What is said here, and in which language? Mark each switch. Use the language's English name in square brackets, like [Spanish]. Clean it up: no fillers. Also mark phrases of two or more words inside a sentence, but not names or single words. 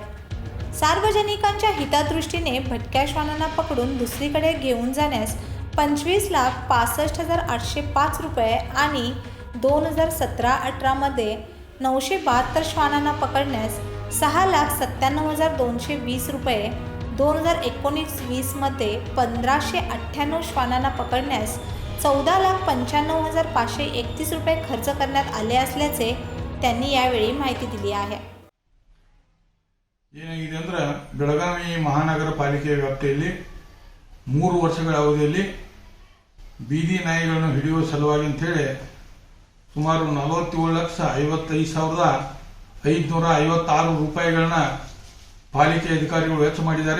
[Marathi] सार्वजनिकांच्या हितादृष्टीने भटक्या श्वानांना पकडून दुसरीकडे घेऊन जाण्यास 25,65,805 रुपये आणि 2017-18 मध्ये 972 श्वानांना पकडण्यास 6,97,220 रुपये, 2019-20 मध्ये 1,598 श्वानांना पकडण्यास 14,95,531 रुपये खर्च करण्यात आले असल्याचे त्यांनी यावेळी माहिती दिली आहे. [Kannada] ಏನಾಗಿದೆ ಅಂದ್ರೆ ಬೆಳಗಾವಿ ಮಹಾನಗರ ಪಾಲಿಕೆ ವ್ಯಾಪ್ತಿಯಲ್ಲಿ 3 ವರ್ಷಗಳ ಅವಧಿಯಲ್ಲಿ ಬೀದಿ ನಾಯಿಗಳನ್ನು ಹಿಡಿಯುವ ಸಲುವಾಗಿ ಅಂತ ಹೇಳಿ ಸುಮಾರು 47,55,556 ರೂಪಾಯಿಗಳನ್ನ ಪಾಲಿಕೆ ಅಧಿಕಾರಿಗಳು ವೆಚ್ಚ ಮಾಡಿದ್ದಾರೆ.